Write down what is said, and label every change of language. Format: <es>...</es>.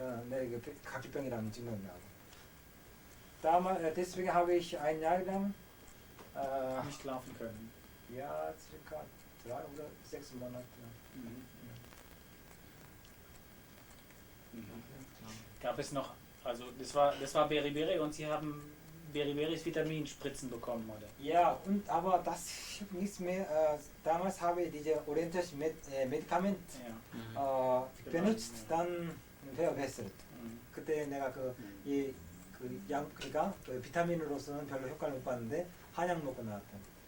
<ko>네, 각기병이라는 증명이 나고.</ko> <de>Damals, deswegen habe ich ein Jahr lang Nicht laufen können. ja, circa 3 oder 6 Monate. Mhm. Mhm. Gab es noch, also das war Beriberi und Sie haben Beriberis Vitaminspritzen bekommen, oder? Ja, und aber das nichts mehr. Damals habe ich diese orientische Medikament Ja. benutzt, dann verbessert. Mhm.</de> <ko>그때 내가 그러니까 그 비타민으로서는 별로 효과를 못 봤는데 한약 먹고 나왔다.</ko>